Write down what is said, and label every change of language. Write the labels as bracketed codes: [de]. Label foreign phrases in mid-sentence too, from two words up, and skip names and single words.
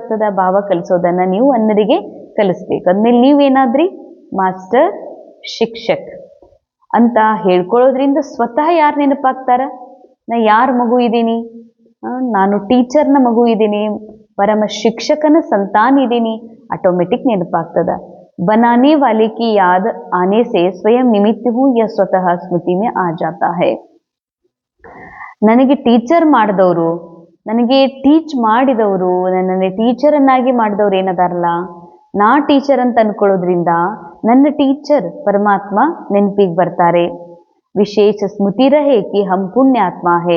[kn] ಬಾಬಾ ಕಲಿಸೋದನ್ನು ನೀವು ಅನ್ಯರಿಗೆ ಕಲಿಸ್ಬೇಕು. ಅದ್ಮೇಲೆ ನೀವೇನಾದ್ರಿ ಮಾಸ್ಟರ್ ಶಿಕ್ಷಕ್ ಅಂತ ಹೇಳ್ಕೊಳ್ಳೋದ್ರಿಂದ ಸ್ವತಃ ಯಾರು ನೆನಪಾಗ್ತಾರ? ನಾ ಯಾರ ಮಗು ಇದ್ದೀನಿ? ನಾನು ಟೀಚರ್ನ ಮಗು ಇದ್ದೀನಿ, ಪರಮ ಶಿಕ್ಷಕನ ಸಂತಾನ ಇದ್ದೀನಿ, ಆಟೋಮೆಟಿಕ್ ನೆನಪಾಗ್ತದ. [hi] बनाने वाले की याद आने से स्वयं निमित्त हूँ यह स्वतः स्मृति में आ जाता है. [kn] ನನಗೆ ಟೀಚರ್ ಮಾಡಿದವರು, ನನಗೆ ಟೀಚ್ ಮಾಡಿದವರು, ನನ್ನನ್ನು ಟೀಚರನ್ನಾಗಿ ಮಾಡಿದವ್ರು ಏನದಾರಲ್ಲ, ನಾ ಟೀಚರ್ ಅಂತ ಅನ್ಕೊಳ್ಳೋದ್ರಿಂದ ನನ್ನ ಟೀಚರ್ ಪರಮಾತ್ಮ ನೆನಪಿಗೆ ಬರ್ತಾರೆ. [hi] विशेष स्मृति रहे कि हम पुण्यात्म हैं.